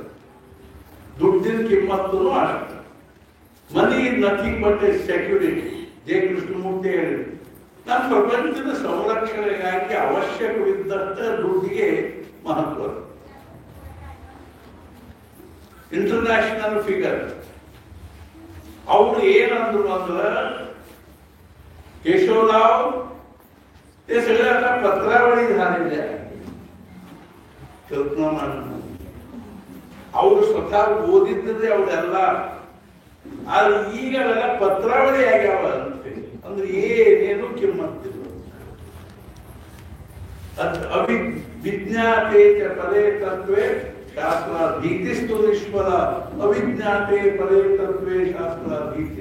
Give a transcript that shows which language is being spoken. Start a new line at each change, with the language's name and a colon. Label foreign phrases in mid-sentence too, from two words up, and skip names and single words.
Kannada: ದುಡ್ಡಿನ ಕಿಮ್ಮತ್ತೂ ಅಷ್ಟ.
English: money nothing but a security.
Kannada: ಜೆ ಕೃಷ್ಣಮೂರ್ತಿ ಹೇಳಿದ್ರು, ನಮ್ಮ ಪ್ರಪಂಚದ ಸಂರಕ್ಷಣೆಗಾಗಿ ಅವಶ್ಯಕವಿದ್ದಷ್ಟ ದುಡ್ಡಿಗೆ ಮಹತ್ವ.
English: international figure.
Kannada: ಅವರು ಏನಂದ್ರು ಅಂದ್ರೆ,
Marathi: केशवराव ते सगळे आता पत्रावळी झालेले आहे.
Kannada: ಅವರು ಸ್ವತಃ ಓದಿದ್ದರೆ ಅವರೆಲ್ಲ, ಆದ್ರೆ ಈಗ ಅವೆಲ್ಲ ಪತ್ರಾವಳಿ ಆಗ್ಯಾವ ಅಂತೆ. ಅಂದ್ರೆ ಏನೇನು ಕಿಮ್ಮತ್ತಿಲ್ಲ.
Sanskrit: ವಿಜ್ಞಾತೆ ಪದೇ ತತ್ವೇ ಶಾಸ್ತ್ರ ಭೀತಿಸ್ತು ನಿಷ್ಫಲ, ಅವಿಜ್ಞಾತೆ ಪದೇ ತತ್ವೇ ಶಾಸ್ತ್ರ ಭೀತಿ.